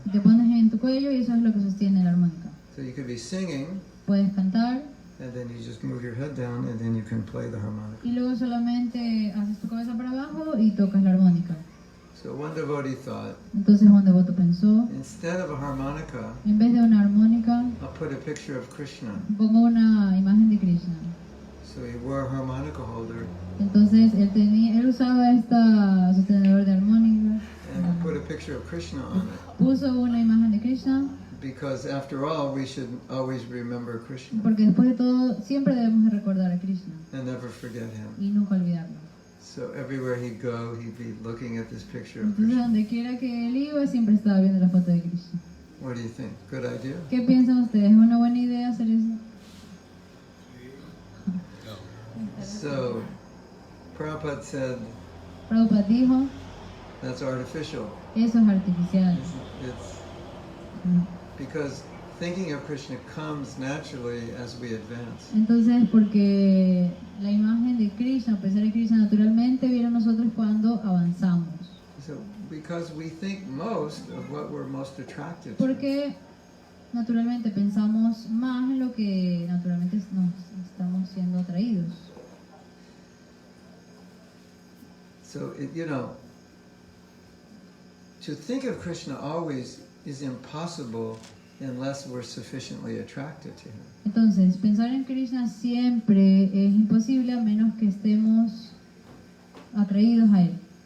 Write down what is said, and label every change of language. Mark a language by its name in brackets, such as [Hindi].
[Spanish] Te pones en tu cuello y eso es lo que sostiene la armónica. [English] So you could be singing, [Spanish] Puedes cantar [English] and then you just move your head down, and then you can play the harmonica. [Spanish] y luego solamente haces tu cabeza para abajo y tocas la armónica. [English] So one devotee thought, [Spanish] Entonces un devoto pensó, [English] instead of a harmonica, [Spanish] en vez de una armónica, [English] I'll put a picture of Krishna. [Spanish] pongo una imagen de Krishna. [English] So he wore a harmonica holder [Spanish] Entonces él usaba esta sostenedor de armónica, [English] and put a picture of Krishna on it. [Spanish] puso una imagen de Krishna, [English] Because after all, we should always remember Krishna [Spanish] porque después de todo siempre debemos de recordar a Krishna [English] and never forget him. [Spanish] y nunca olvidarlo. [English] So everywhere he'd go, he'd be looking at this picture of [Spanish] Entonces [English] Krishna. [Spanish] donde quiera que él iba siempre estaba viendo la foto de Krishna. [English] What do you think? Good idea? [Spanish] ¿Qué piensan ustedes? ¿Es una buena idea hacer eso? [English] So Prabhupada said [Spanish] Prabhupada dijo, [English] that's artificial. [Spanish] eso es artificial. [English] It's because thinking of Krishna comes naturally as we advance. [Spanish] Entonces, porque la imagen de Krishna, pensar en Krishna naturalmente, viene a nosotros cuando avanzamos. [English] So because we think most of what we're most attracted to. [Spanish] Porque naturalmente pensamos más en lo que naturalmente nos estamos siendo atraídos. [English] So, to think of Krishna always is impossible unless we're sufficiently attracted to him. [Spanish] Entonces, pensar en Krishna siempre es imposible a menos que estemos atraídos a él.